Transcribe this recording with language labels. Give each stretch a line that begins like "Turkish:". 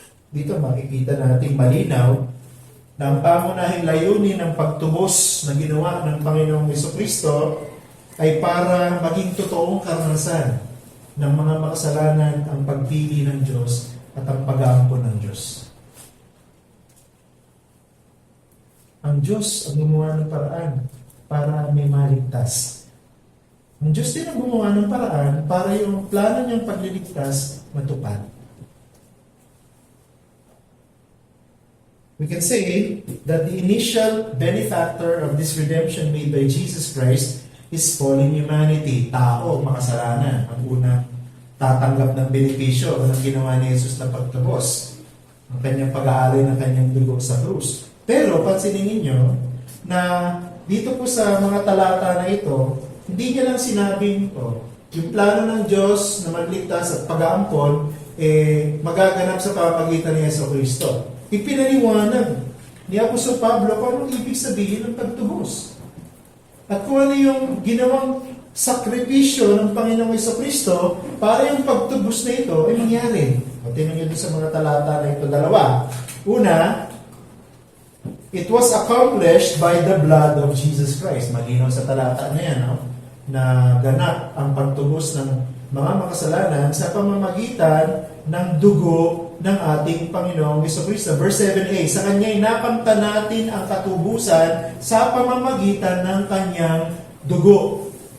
Filipino: Dito makikita natin malinaw na ang pangunahing layunin ng pagtubos na ginawa ng Panginoong Jesucristo ay para maging totoong karanasan ng mga makasalanan ang pagpili ng Diyos at ang pag-aampon ng Diyos. Ang Diyos ang gumawa ng paraan para may maligtas. Ang Diyos din ang gumawa ng paraan para yung plano niyang pagliligtas matupad.
English: We can say that the initial benefactor of this redemption made by Jesus Christ is fallen humanity,
Filipino: tao, makasalanan. Ang unang tatanggap ng benepisyo ng ginawa ni Jesus na pagtubos, ang kanyang pag-aalay ng kanyang dugo sa krus. Pero pansinin ninyo na dito po sa mga talata na ito, hindi niya lang sinabing yung plano ng Diyos na magligtas at pag-aampon magaganap sa pamamagitan ni Jesucristo. Ipinaliwanag ni Apostol Pablo kung anong ibig sabihin ng pagtubos. At kung ano yung ginawang sakripisyo ng Panginoong Jesucristo para yung pagtubos na ito ay mangyari. O tingnan nyo sa mga talata na ito dalawa. Una,
English: it was accomplished by the blood of Jesus Christ.
Filipino: Malinaw sa talata na yan, no? Na ganap ang pagtubos ng mga makasalanan sa pamamagitan ng dugo ng ating Panginoong Jesucristo. Verse 7a, sa Kanya'y nakamta natin ang katubusan sa pamamagitan ng Kanyang dugo.